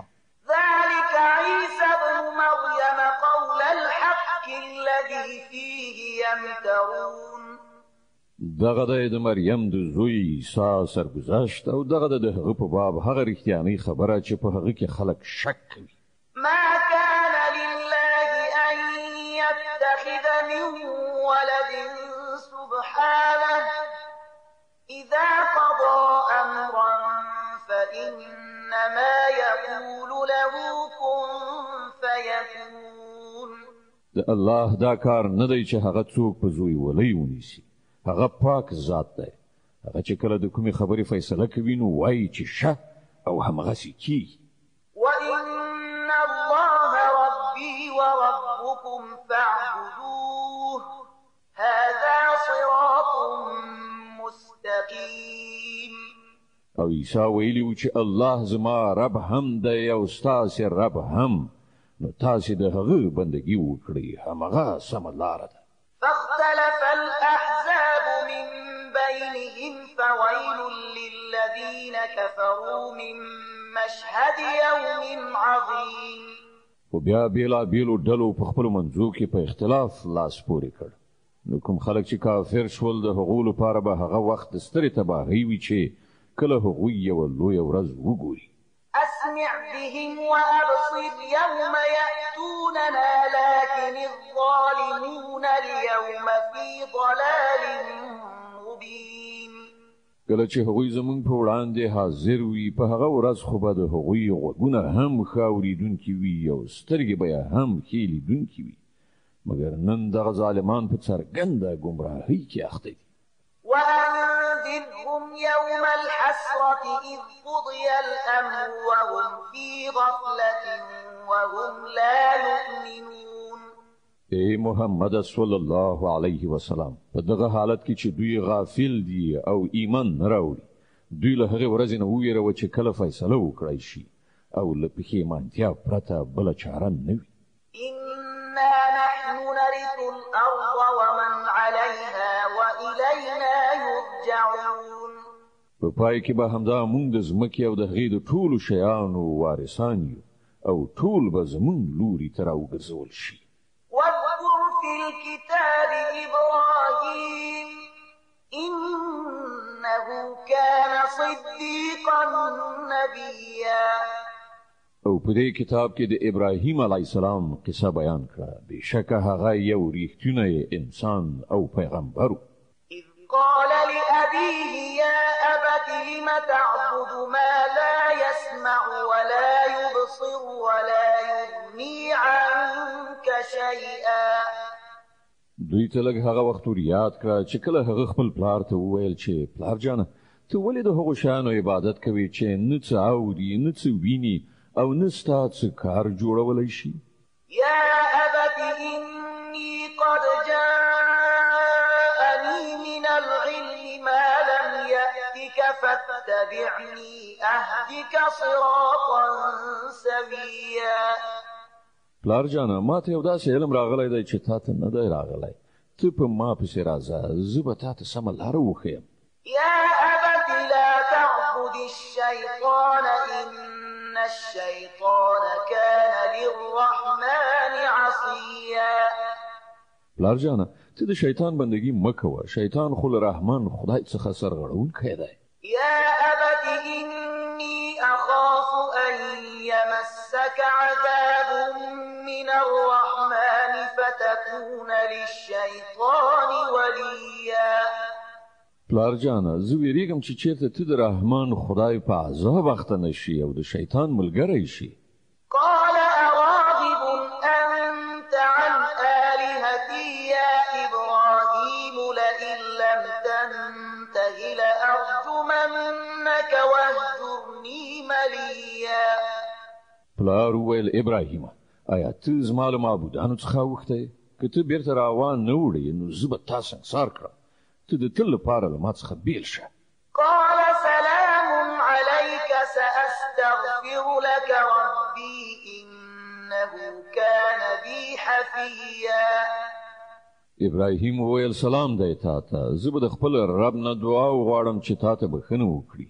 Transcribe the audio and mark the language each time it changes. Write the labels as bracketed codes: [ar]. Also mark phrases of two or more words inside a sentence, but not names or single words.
[ar] ذلك عيسى ابن مريم قول الحق الذي فيه يمترون [ps] دغه د مریم د زوی عیسی سرګذشت او دغه د هغه په باب هغه رښتیانۍ خبره چې په هغه کې خلک شک کوي [ar] ما كان لله أن يتخذ من ولد سبحانه إذا قضى أمرا فإنما يقول له كن فيكون [ps] د الله دا کار نه دی چې هغه څوک په زوی ولی ونیسي هغه پاک ذات دی هغه چې کله د کومې خبرې فیصله کوي نو وایي چې شه او همغسې کیږي [ar] وإن الله ربي وربكم فاعبدوه هذا صراط مستقيم [ps] او عیسی ویلي و چې الله زما رب هم دی او ستاسې رب هم نو تاسې د هغه بندګي وکړئ همغه سمه لاره ده [ar] فاختلف الأحزاب من بينهم فويل للذين كفروا من مشهد يوم عظيم [ps] خو بیا بېلابېلو ډلو په خپلو منځو کې په اختلاف لاس پورې کړ نو کوم خلک چې کافر شول د هغو لپاره به هغه وخت د سترې تباهۍ وي چې کله هغوی یوه لویه ورځ وګوري [ar] أسمع بهم وأبصر يوم يأتوننا لكن الظالمون اليوم في ضلال مبين [ps] کله چې هغوی زمونږ په وړاندې حاضر وي په هغه ورځ خو به د هغوی غوږونه هم ښه اورېدونکي وي او سترګې به یې هم ښې لیدونکي وي مګر نن دغه ظالمان په څرګنده ګمراهۍ کې اخته دي [ar] وأنذرهم يوم الحسرة إذ قضي الأمر وهم في غفلة وهم لا يؤمنون [ps] ای محمد [ar] صلی الله علیه وسلم [ps] په دغه حالت کې چې دوی غافل دي او ایمان نه راوړي دوی له هغې ورځې نه وویروه چې کله فیصله وکړی شي او له پښیمانتیا پرته بله چاره نه وي [ar] إنا نحن نرث الأرض ومن عليها وإلينا يرجعون [ps] په پای کې به همدا موږ د ځمکې او د هغې د ټولو شیانو وارثان یو او ټول به زموږ لوري ته راوګرځول شي [ar] واذكر في الكتاب إبراهيم إنه كان صديقا نبيا [ps] او په دې کتاب کې د ابراهیم [ar] علیه السلام [ps] قصه بیان کړه بېشکه هغه یو ریښتونی انسان او پیغمبر [ar] إذ قال لأبيه يا أبت لم تعبد ما لا يسمع ولا يبصر ولا يغني عنك شيئا [ps] دوی ته لږ هغه وخت ور یاد کړه چې کله هغه خپل پلار ته وویل چې پلار جانه ته ولې د هغو شیانو عبادت کوې چې نه څه اوري نه څه ویني او نه ستا څه کار جوړولی شي [ar] يا أبت إني قد جاءني من العلم فاتبعني أهدك صراطا سويا. [ps] پلار جانا ما ته یو داسې علم راغلی دی چې تا ته نه دی راغلی. ته په ما پسې راځه، زه به تا ته سمه لاره وښیم. [ar] يا أبت لا تعبد الشيطان إن الشيطان كان للرحمن عصيا. [ps] پلار جانا ته د شیطان بندگی مه کوه، شیطان خو له رحمان خدای څخه سرغړونکی دی. [ar] يا أبت إني أخاف أن يمسك عذاب من الرحمن فتكون للشيطان وليا. [ps] پلار جانا زه ویریږم چې چیرته ته د رحمان خدای په عذاب اخته نشي او د شیطان ملګری شي. [ar] قال أراغب أنت عن آلهتي يا إبراهيم لئن لم تنته لأرجمنك واهجرني مليا. [ps] پلار وویل ابراهیم آیا ته زما له معبودانو څخه اوښتی؟ که ته بیرته راوان نه وړې نو زه به تا سنګسار کړم. ته د تل لپاره له ما څخه بیل شه. [ar] قال سلام عليك سأستغفر لك ربي إنه كان بي حفيا. [ps] ابراهیم وویل سلام دی تا ته، زه به د خپل رب نه دعا وغواړم چې تا ته بښنه وکړي.